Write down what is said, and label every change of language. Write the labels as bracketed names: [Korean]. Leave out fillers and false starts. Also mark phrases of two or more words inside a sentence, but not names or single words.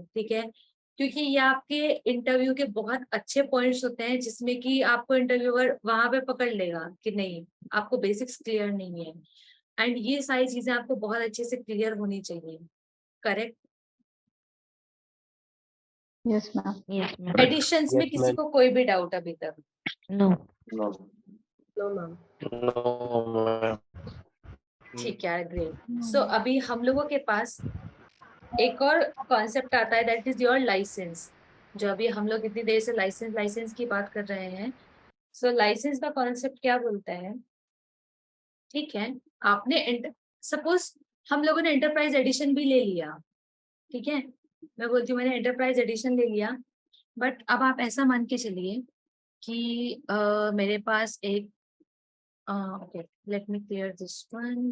[Hindi] ठीक है, क्योंकि ये आपके इंटरव्यू के बहुत अच्छे पॉइंट्स होते हैं, जिसमें कि आपको इंटरव्यूअर वहां पे पकड़ लेगा कि नहीं आपको [English] basics clear [Hindi] नहीं है, एंड ये सारी चीजें आपको बहुत अच्छे से क्लियर होनी चाहिए। करेक्ट। [English] yes ma'am. Yes, ma'am. [Hindi] एडिशंस में [English] Yes, [Hindi] किसी [English] ma'am. [Hindi] को कोई भी डाउट अभी तक? [English] No. No. No, ma'am. No, ma'am. [Hindi] ठीक है, ग्रेट। सो अभी हम लोगों के पास एक और कॉन्सेप्ट आता है, [English] that is your license. [Hindi] जो अभी हम लोग इतनी देर से लाइसेंस लाइसेंस की बात कर रहे हैं, सो लाइसेंस का कॉन्सेप्ट क्या बोलता है? ठीक है, आपने सपोज हम लोगों ने [English] enterprise edition [Hindi] भी ले लिया, ठीक है, मैं बोलती हूँ मैंने [English] enterprise edition [Hindi] ले लिया, बट अब आप ऐसा मान के चलिए कि मेरे पास एक, [English] okay let me clear this one.